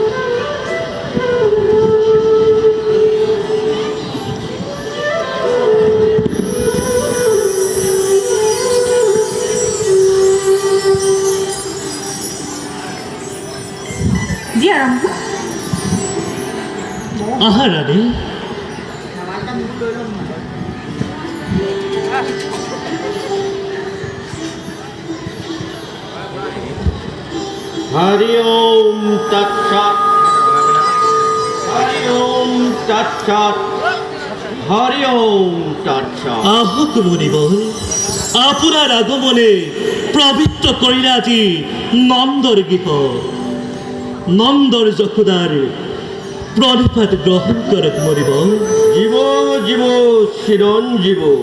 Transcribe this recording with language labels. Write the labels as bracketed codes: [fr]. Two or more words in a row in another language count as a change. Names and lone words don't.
[as] দিয়া ৰামধন আহা ৰাণী [sa] हरि ओम तत्सत हरि ओम तत्सत हरि ओम तत्सत [as] আহক মুনিবর আপোনাৰ আগমনে পবিত্ৰ কৰিলে আজি নন্দৰ গৃহ নন্দৰ যশোদাৰ প্ৰণিপাত গ্ৰহণ কৰক মুনিবৰ জীব জীব চিরঞ্জীব